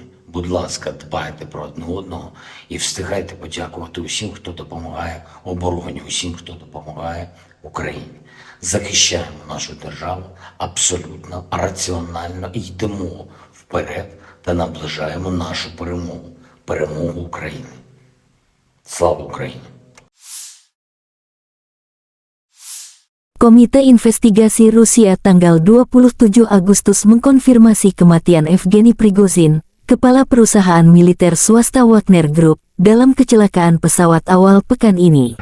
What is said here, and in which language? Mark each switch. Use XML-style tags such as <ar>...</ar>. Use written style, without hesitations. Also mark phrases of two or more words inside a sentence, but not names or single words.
<uk>Будь ласка, дбайте про одне одного і встигайте подякувати усім, хто допомагає обороні, усім, хто допомагає Україні. Захищаємо нашу державу абсолютно раціонально і йдемо вперед та наближаємо нашу перемогу. Перемогу України. Слава Україні!</uk> <id>Komite Investigasi Rusia tanggal 27 Agustus mengkonfirmasi kematian Evgeny Prigozhin, kepala perusahaan militer swasta Wagner Group, dalam kecelakaan pesawat awal pekan ini.</id>